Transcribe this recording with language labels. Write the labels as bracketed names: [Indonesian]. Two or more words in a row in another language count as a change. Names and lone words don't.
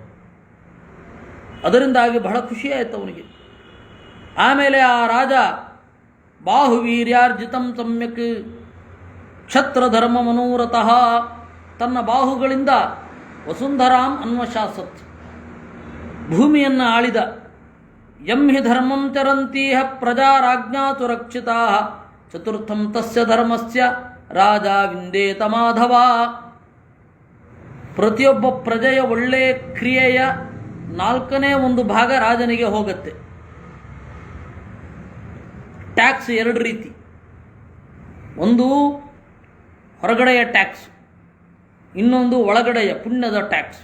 [Kannada] ಅದರಿಂದಾಗಿ ಬಹಳ ಖುಷಿಯಾಯಿತು ಅವನಿಗೆ. ಆಮೇಲೆ ಆ ರಾಜ [Sanskrit] ಬಾಹುವೀರ್ಯಾರ್ಜಿತಂ ಸಮ್ಯಕ್ ಕ್ಷತ್ರಧರ್ಮ ಮನೋರಥಃ. [Kannada] ತನ್ನ ಬಾಹುಗಳಿಂದ [Sanskrit] ವಸುಂಧರಾಂ ಅನ್ವಶಾಸತ್. [Kannada] ಭೂಮಿಯನ್ನು ಆಳಿದ. [Sanskrit] ಯಂ ಹಿ ಧರ್ಮಂ ಚರಂತೀಹ ಪ್ರಜಾ ರಾಜ್ಞಾತು ರಕ್ಷಿತಾ ಚತುರ್ಥಂ ತಸ್ಯ ಧರ್ಮಸ್ಯ ರಾಜ ವಿಂದೇತ ಮಾಧವ. [Kannada] ಪ್ರತಿಯೊಬ್ಬ ಪ್ರಜೆಯ ಒಳ್ಳೆಯ ಕ್ರಿಯೆಯ 1/4 ಭಾಗ ರಾಜನಿಗೆ ಹೋಗುತ್ತೆ. ಟ್ಯಾಕ್ಸ್ 2 ರೀತಿ. ಒಂದು ಹೊರಗಡೆಯ ಟ್ಯಾಕ್ಸ್, ಇನ್ನೊಂದು ಒಳಗಡೆಯ ಪುಣ್ಯದ ಟ್ಯಾಕ್ಸ್.